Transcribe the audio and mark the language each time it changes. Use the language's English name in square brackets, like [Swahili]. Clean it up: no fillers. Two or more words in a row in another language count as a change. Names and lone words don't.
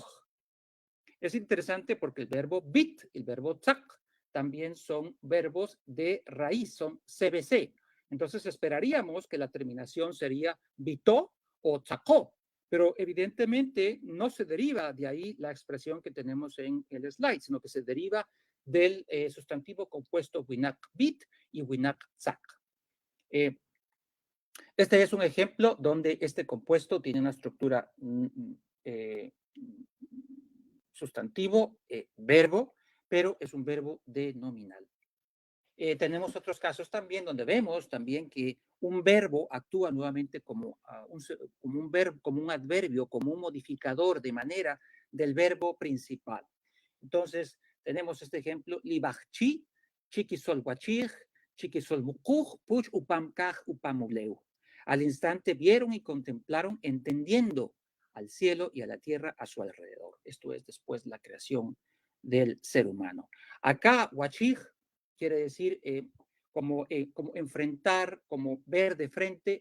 [Spanish] Es interesante porque el verbo bit y el verbo tzak también son verbos de raíz, son CBC. Entonces esperaríamos que la terminación sería bitó o tzakó, pero evidentemente no se deriva de ahí la expresión que tenemos en el slide, sino que se deriva del sustantivo compuesto [Kʼicheʼ] winak bit [Spanish] y [Kʼicheʼ] winak tzak. [Spanish] Este es un ejemplo donde este compuesto tiene una estructura sustantivo, verbo, pero es un verbo denominal. Tenemos otros casos también donde vemos también que un verbo actúa nuevamente como un verbo, como un adverbio, como un modificador de manera del verbo principal. Entonces, tenemos este ejemplo, [Kʼicheʼ] libachchi, chiquisol guachij, chiquisol mukuj, puch upamkaj upamuleu. [Spanish] Al instante vieron y contemplaron, entendiendo al cielo y a la tierra a su alrededor. Esto es después la creación del ser humano. Acá, guachij quiere decir como enfrentar, como ver de frente.